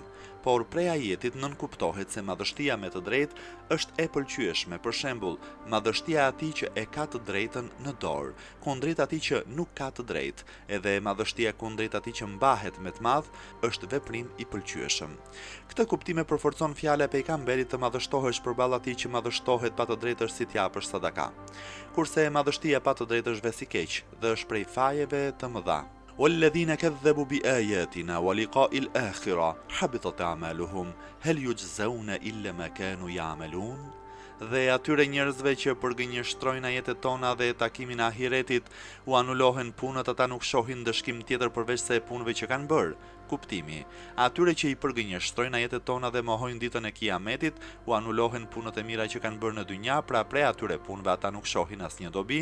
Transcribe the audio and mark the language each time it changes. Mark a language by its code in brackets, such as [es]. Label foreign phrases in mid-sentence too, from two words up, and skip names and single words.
[sq] por prej ajetit nënkuptohet se madhështia me të drejtë është e pëlqyeshme, për shembull, madhështia e atij që e ka të drejtën në dorë, kundrejt atij që nuk ka të drejtë, edhe madhështia kundrejt atij që mbahet me të madh është veprim i pëlqyeshëm. Këtë kuptim e përforcon fjala e pejgamberit të madhështohesh përballë atij që madhështohet pa të drejtë si t'japësh sadaka. Kurse madhështia pa të drejtë është vesi i keq dhe është prej fajeve të mëdha. [ar] والذين كذبوا بآياتنا ولقاء الآخرة حبطت أعمالهم هل يجزون إلا ما كانوا يعملون [sq] dhe atyre njerëzve që përgënjeshtrojnë ajetet tona dhe takimin e ahiretit u anulohen punët, ata nuk shohin dëshkim tjetër përveç se punëve që kanë bërë. Kuptimi: atyre që i përgënjeshtrojnë ajetet tona dhe mohojnë ditën e Kiametit, u anulohen punët e mira që kanë bërë në dynja, pra prej atyre punëve ata nuk shohin asnjë dobi.